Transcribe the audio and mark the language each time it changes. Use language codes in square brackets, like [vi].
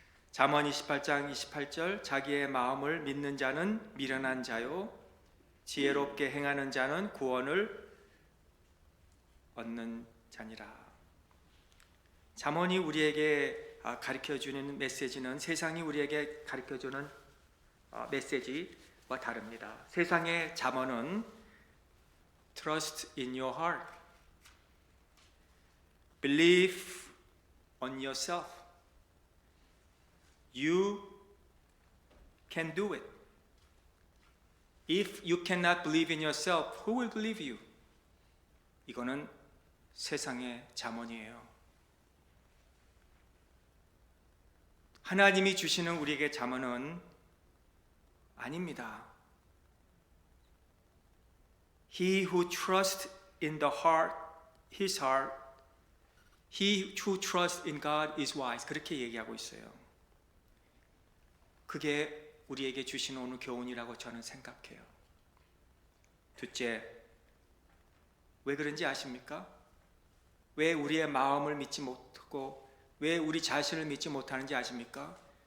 [ko] 잠언 28장 28절, 자기의 마음을 믿는 자는 미련한 자요 지혜롭게 행하는 자는 구원을 얻는 자니라. 잠언이 우리에게 가르쳐주는 메시지는 세상이 우리에게 가르쳐주는 메시지와 다릅니다. 세상의 잠언은 [en] Trust in your heart, believe on yourself. You can do it. If you cannot believe in yourself, who will believe you? [ko] 이거는 세상의 잠언이에요. 하나님이 주시는 우리에게 잠언은 아닙니다. [en] He who trusts in the heart, his heart, he who trusts in God is wise. [ko] 그렇게 얘기하고 있어요. 그게 우리에게 주신 오늘 교훈이라고 저는 생각해요. 둘째, 왜 그런지 아십니까? 왜 우리의 마음을 믿지 못하고 왜 우리 자신을 믿지 못하는지 아십니까?